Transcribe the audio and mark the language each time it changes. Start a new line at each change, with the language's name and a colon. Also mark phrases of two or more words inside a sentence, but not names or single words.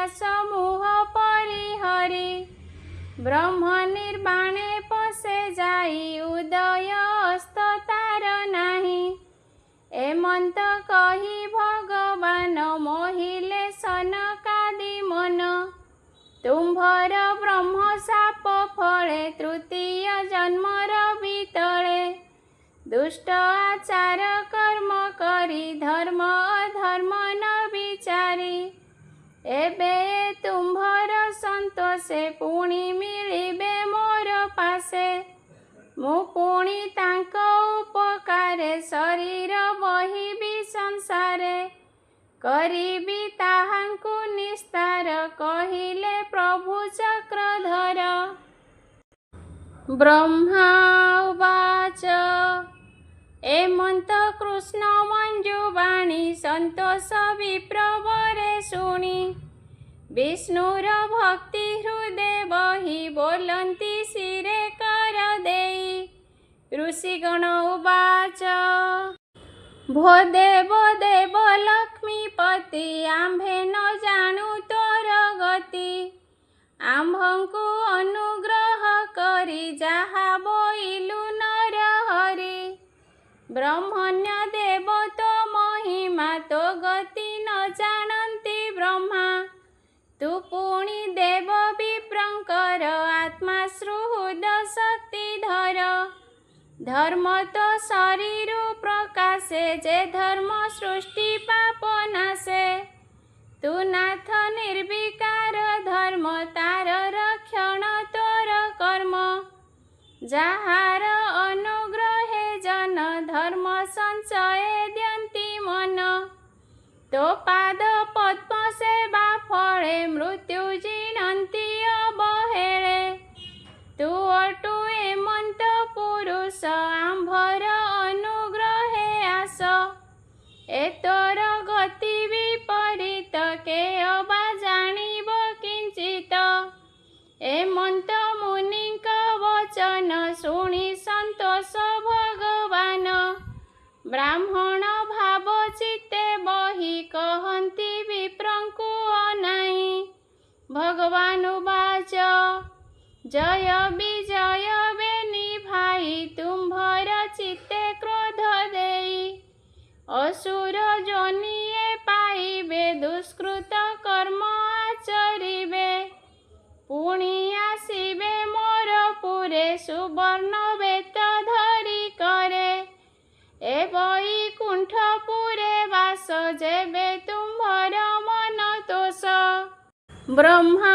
Odia: ସମୂହ ପରିହରି ବ୍ରହ୍ମ ନିର୍ବାଣେ ପଶେ ଯାଇ ଉଦୟ ଅସ୍ତ ତାର ନାହିଁ ଏମନ୍ତ କହି ଭଗବାନ ମୋହିଲେ ସନକାଦି ମନ ତୁମ୍ଭର ବ୍ରହ୍ମ ଶାପ ଫଳେ ତୃତୀୟ ଜନ୍ମର ବୀତଲେ ଦୁଷ୍ଟ ଆଚାର କର୍ମ କରି ଧର୍ମ ଅଧର୍ମ ନ ବିଚାରି ଏବେ ତୁମ୍ଭର ସନ୍ତୋଷେ ପୁଣି ମିଳିବେ ମୋର ପାଶେ ମୁଁ ପୁଣି ତାଙ୍କ ଉପକାରେ ଶରୀର ବହିବି ସଂସାରେ କରିବି ତାହାଙ୍କୁ ନିସ୍ତାର କହିଲେ ପ୍ରଭୁ ଚକ୍ରଧର ବ୍ରହ୍ମା ଉବାଚ ଏମନ୍ତ କୃଷ୍ଣ ମଞ୍ଜୁବାଣୀ ସନ୍ତୋଷ ବିପ୍ରବରେ ଶୁଣି ବିଷ୍ଣୁର ଭକ୍ତି ହୃଦୟ ବହି ବୋଲନ୍ତି ଶିରେ କର ଦେଇ ଋଷିଗଣ ଉବାଚ ଭୋ ଦେବ ଦେବ ଲକ୍ଷ୍ମୀପତି ଆମ୍ଭେ ନ ଜାଣୁ ତୋର ଗତି ଆମ୍ଭଙ୍କୁ ଅନୁଗ୍ରହ କରି ଯାହା ବୋଇଲୁ ନର ହରି ବ୍ରହ୍ମଣ୍ୟ ଦେବ ତୋ ମହିମା ତୋ ଗତି ନ ଜାଣନ୍ତି ବ୍ରହ୍ମା ତୁ ପୁଣି ଦେବ ବିପ୍ରଙ୍କର ଆତ୍ମା ସୁହୃଦ ଶକ୍ତିଧର ଧର୍ମ ତୋ ଶରୀର ପ୍ରକାଶେ ଯେ ଧର୍ମ ସୃଷ୍ଟି ପାପ ନାଶେ ତୁ ନାଥ ନିର୍ବିକାର ଧର୍ମ ତାର ରକ୍ଷଣ ତୋର କର୍ମ ଯାହାର ଅନୁଗ୍ରହେ ଜନ ଧର୍ମ ସଞ୍ଚୟେ ଦ୍ୟନ୍ତି ମନ ତୋ ପାଦ ପଦ୍ମ ସେବା ଫଳେ ମୃତ୍ୟୁ ଜିଣନ୍ତି ଅବହେଳେ ତୁ ଅଟୁ ଏମନ୍ତ ପୁରୁଷ ଆମ୍ଭର ଅନୁଗ୍ରହେ ଆସ ଏତୋର ଗତି ବିପରୀତ କେ ଅବା ଜାଣିବ କିଞ୍ଚିତ ଏମନ୍ତ ମୁନିକ ବଚନ ଶୁଣି ସନ୍ତୋଷ ଭଗବାନ ବ୍ରାହ୍ମଣ ଭାବ ଚିତ୍ତେ ବହି କହନ୍ତି ବିପ୍ରଙ୍କୁ ଅନାହି ଭଗବାନ ଉବାଚ ଜୟ ବିଜୟ ବେନି ଭାଇ ତୁମ୍ଭର ଚିତ୍ତେ କ୍ରୋଧ ଦେଇ ଅସୁର ଯୋନିଏ ପାଇବେ ଦୁଷ୍କୃତ କର୍ମ ଆଚରିବେ ପୁଣି ଆସିବେ ମୋର ପୁରେ ସୁବର୍ଣ୍ଣ ବେତ ଧରି କରେ ଏ ବୈକୁଣ୍ଠପୁରେ ବାସ ଯେବେ ତୁମ୍ଭର ମନ ତୋଷ ବ୍ରହ୍ମା